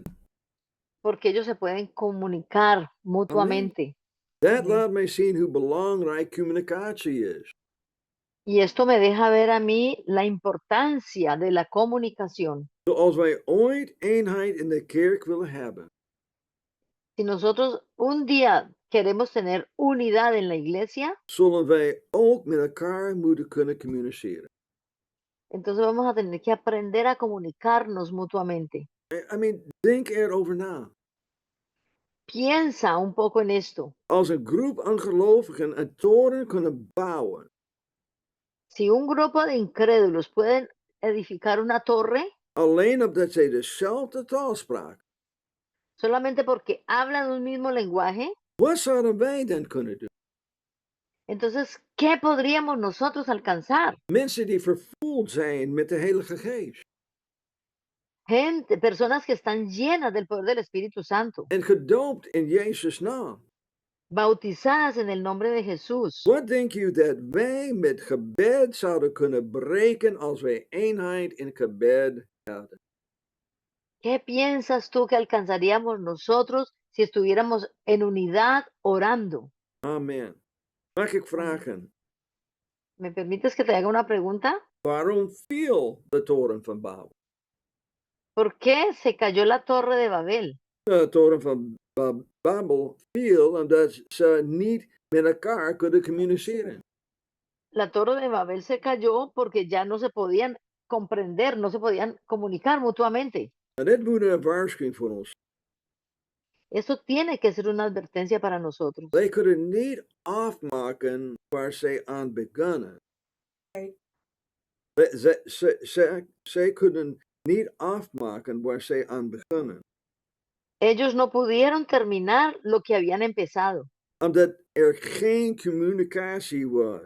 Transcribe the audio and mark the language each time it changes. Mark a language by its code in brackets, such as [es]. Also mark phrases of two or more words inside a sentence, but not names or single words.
[es] Porque ellos se pueden comunicar mutuamente. [nl] Dat laat mij zien hoe belangrijk communicatie is. [es] Y esto me deja ver a mí la importancia de la comunicación. [nl] Zoals wij ooit eenheid in de kerk willen hebben, [es] Si nosotros un día queremos tener unidad en la iglesia, [nl] zullen wij ook met elkaar moeten kunnen communiceren. [es] entonces vamos a tener que aprender a comunicarnos mutuamente. [en] I mean, [nl] denk erover na. [es] Piensa un poco en esto. [nl] Als een groep ongelovigen een toren kunnen bouwen, [es] Si un grupo de incrédulos pueden edificar una torre [nl] alleen omdat zij dezelfde taal spraken, [es] solamente porque hablan un mismo lenguaje, [nl] wat zouden wij dan kunnen doen? [es] entonces, ¿qué podríamos nosotros alcanzar? [nl] Mensen die vervuld zijn met de Heilige Geest [es] Gente, personas que están llenas del poder del Espíritu Santo, [nl] en gedoopt in Jezus' naam. [es] bautizadas en el nombre de Jesús. [nl] Wat denk u dat wij met gebed zouden kunnen bereiken als wij eenheid in gebed hadden? [es] ¿Qué piensas tú que alcanzaríamos nosotros si estuviéramos en unidad orando? [nl] Amen. Mag ik [es] Amén. [nl] vragen, [es] ¿Me permites que te haga una pregunta? [nl] waarom viel de toren van Babel? [es] ¿Por qué se cayó la torre de Babel? [nl] De toren van Babel viel omdat ze niet met elkaar kunnen communiceren. [es] La torre de Babel se cayó porque ya no se podían comprender, no se podían comunicar mutuamente. [nl] En dit moet een waarschuwing voor ons. Eso tiene que ser una advertencia para nosotros. Wij kunnen niet afmaken waar zij aan begonnen. Zij kunnen niet afmaken waar zij aan begonnen. [es] Ellos no pudieron terminar lo que habían empezado, [nl] Omdat er geen communicatie was.